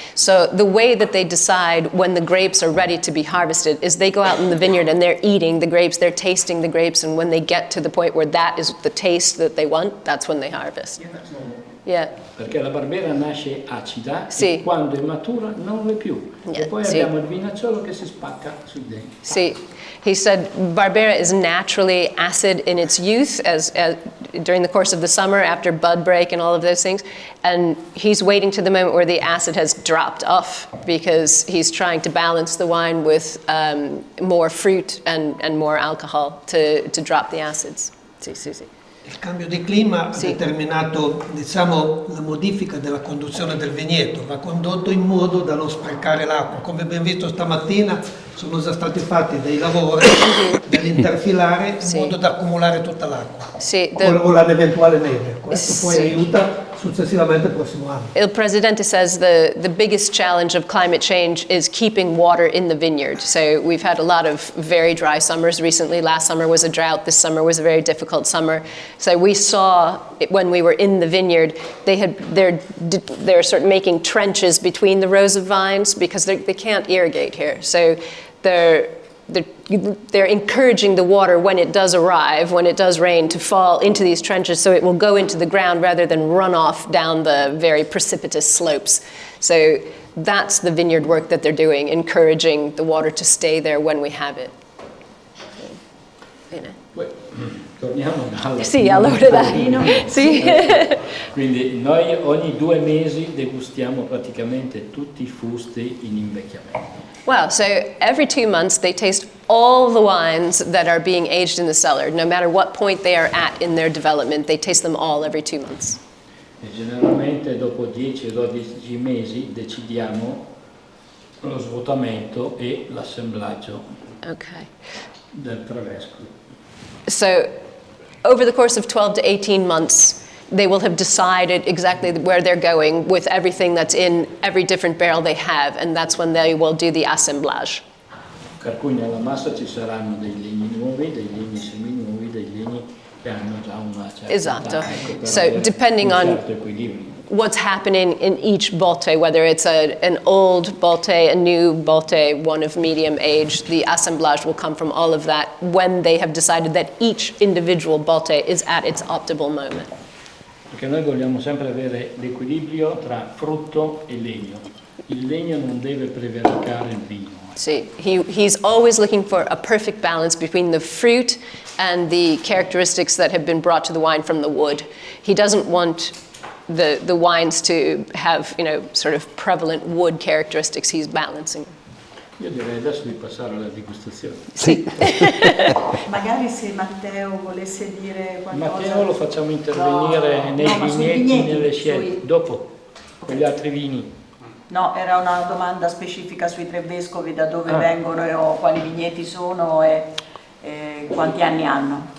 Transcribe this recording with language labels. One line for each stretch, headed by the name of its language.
English: So the way that they decide when the grapes are ready to be harvested is they go out in the vineyard and they're eating the grapes, they're tasting the grapes, and when they get to the point where that is the taste that they want, that's when they harvest. Yeah.
Italian: Perché la Barbera nasce acida e quando è matura non lo è più. E poi abbiamo il vinacciolo che si spacca sui denti.
English: See, he said Barbera is naturally acid in its youth, as during the course of the summer after bud break and all of those things, and he's waiting to the moment where the acid has dropped off because he's trying to balance the wine with more fruit and more alcohol to drop the acids.
Italian: Sì, sì, sì. Il cambio di clima ha determinato, diciamo, la modifica della conduzione del vigneto, va condotto in modo da non sprecare l'acqua. Come abbiamo visto stamattina sono già stati fatti dei lavori dell'interfilare in modo da accumulare tutta l'acqua o l'eventuale neve. Questo poi aiuta successivamente il prossimo anno.
English: Il Presidente says the biggest challenge of climate change is keeping water in the vineyard. So we've had a lot of very dry summers recently. Last summer was a drought. This summer was a very difficult summer. So we saw when we were in the vineyard, they're sort of making trenches between the rows of vines because they can't irrigate here. So they're encouraging the water when it does arrive, when it does rain, to fall into these trenches so it will go into the ground rather than run off down the very precipitous slopes. So that's the vineyard work that they're doing, encouraging the water to stay there when we have it.
Italian: Bene. Poi torniamo alla Sì, allora dai. Sì. Quindi noi ogni 2 mesi degustiamo praticamente tutti i fusti in invecchiamento.
English: Wow, so every 2 months they taste all the wines that are being aged in the cellar. No matter what point they are at in their development, they taste them all every 2 months.
Italian: E generalmente dopo 10 o 12 mesi decidiamo lo svuotamento e l'assemblaggio
English: Okay.
Italian: del Trevesco.
English: So over the course of 12 to 18 months, they will have decided exactly where they're going with everything that's in every different barrel they have, and that's when they will do the assemblage.
Italian: Per cui nella massa ci saranno dei legni nuovi, dei legni seminuovi, dei legni che hanno già una certa Esatto. età, ecco, per
English: So
Italian: avere
English: depending
Italian: un
English: on
Italian: certo equilibrio.
English: what's happening in each botte, whether it's an old botte, a new botte, one of medium age, the assemblage will come from all of that when they have decided that each individual botte is at its optimal moment.
Italian: Perché noi vogliamo sempre avere l'equilibrio tra frutto e legno. Il legno non deve prevaricare il vino.
English: See, he's always looking for a perfect balance between the fruit and the characteristics that have been brought to the wine from the wood. He doesn't want the wines to have, sort of prevalent wood characteristics. He's balancing.
Italian: Io direi adesso di passare alla degustazione. Sì. Magari se Matteo volesse dire qualcosa. Matteo lo facciamo intervenire nei ma sui vigneti, vigneti, nelle scelte, dopo, con gli altri vini. No, era una domanda specifica sui tre vescovi, da dove vengono o quali vigneti sono e quanti anni hanno.